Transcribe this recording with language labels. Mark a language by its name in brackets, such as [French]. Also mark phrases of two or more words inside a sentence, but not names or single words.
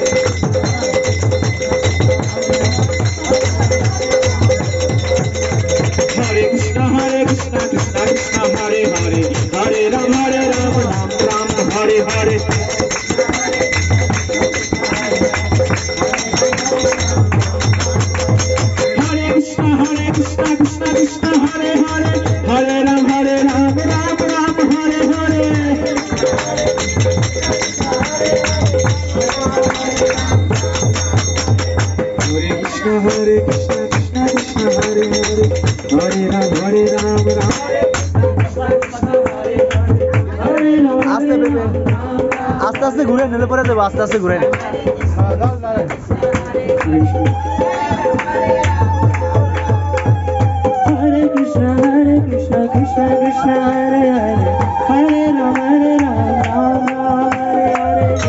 [Sanskrit] Hare Krishna Krishna Krishna Hare Hare Hare Ram Ram Hare Hare Hare Krishna Krishna Krishna Hare Hare Hare Ram Ram Hare Hare Hare Krishna Krishna Krishna Hare Hare Hare Ram [Bangla] আস্তে আস্তে আস্তে ঘুরে নিলে পরে দেবো আস্তে আস্তে ঘুরে নেবে [Sanskrit] Hare Krishna Krishna Krishna Hare Hare Hare Ram Ram Hare Hare